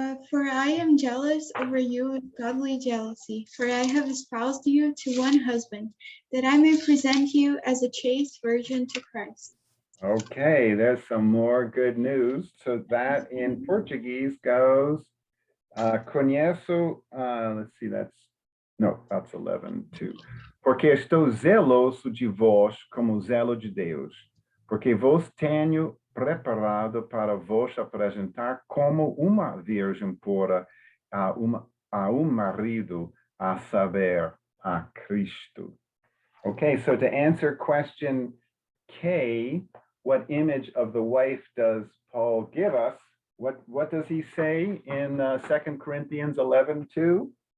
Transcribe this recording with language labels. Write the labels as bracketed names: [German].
[English] For I am jealous over you with godly jealousy, for I have espoused you to one husband, that I may present you as a chaste virgin to Christ. Okay, there's some more good news. So that in Portuguese goes, conheço, let's see, that's 11:2. [Portuguese] Porque estou zeloso de vós como o zelo de Deus, porque vos tenho preparado para vos apresentar como uma virgem pura a marido, a saber, a Cristo. [English] Okay, so to answer question K, what image of the wife does Paul give us? What does he say in 2 Corinthians 11:2?